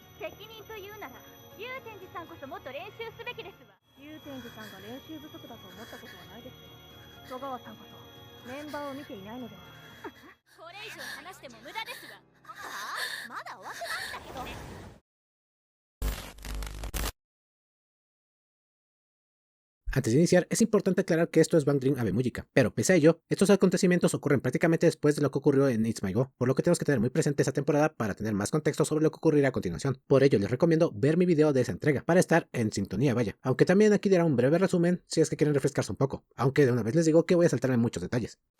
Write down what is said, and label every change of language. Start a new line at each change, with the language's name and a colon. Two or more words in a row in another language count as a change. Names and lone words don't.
Japanese: 責任というなら祐天寺さんこそもっと練習すべきですわ。祐天寺さんが練習不足だと思ったことはないですよ。戸川さんこそメンバーを見ていないのでは。これ以上話しても無駄ですわ。はあ、まだ終わってないんだけど。
Spanish: Antes de iniciar, es importante aclarar que esto es Bang Dream Ave Música, pero pese a ello, estos acontecimientos ocurren prácticamente después de lo que ocurrió en It's My Go, por lo que tenemos que tener muy presente esa temporada para tener más contexto sobre lo que ocurrirá a continuación. Por ello les recomiendo ver mi video de esa entrega, para estar en sintonía vaya, aunque también aquí dará un breve resumen si es que quieren refrescarse un poco, aunque de una vez les digo que voy a saltarme muchos detalles.